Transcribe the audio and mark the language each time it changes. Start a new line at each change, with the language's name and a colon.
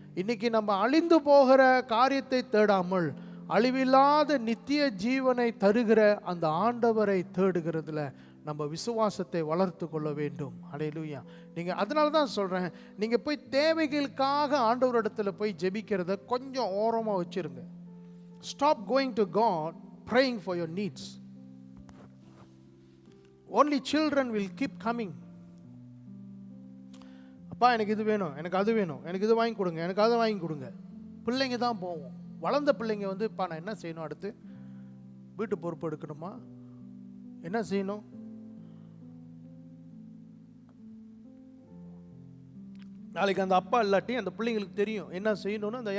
Tamil: இன்னைக்கு நம்ம அழிந்து போகிற காரியத்தை தேடாமல் அழிவில்லாத நித்திய ஜீவனை தருகிற அந்த ஆண்டவரை தேடுகிறதுல நம்ம விசுவாசத்தை வளர்த்து கொள்ள வேண்டும். ஹல்லேலூயா. நீங்கள் அதனால தான் சொல்கிறேன், நீங்கள் போய் தேவைகளுக்காக ஆண்டவரிடத்துல போய் ஜெபிக்கிறத கொஞ்சம் ஓரமாக வச்சுருங்க.
English: Stop going to God praying for your needs. Only children will keep coming.
Tamil: அப்பா எனக்கு இது வேணும், எனக்கு அது வேணும், எனக்கு இது வாங்கி கொடுங்க, எனக்கு அதை வாங்கி கொடுங்க. பிள்ளைங்க தான் போவோம். வளர்ந்த பிள்ளைங்க வந்து இப்போ நான் என்ன செய்யணும், அடுத்து வீட்டு பொறுப்பு எடுக்கணுமா, என்ன செய்யணும், நாளைக்கு அந்த அப்பா இல்லாட்டி அந்த பிள்ளைங்களுக்கு தெரியும் என்ன செய்யணும்னு.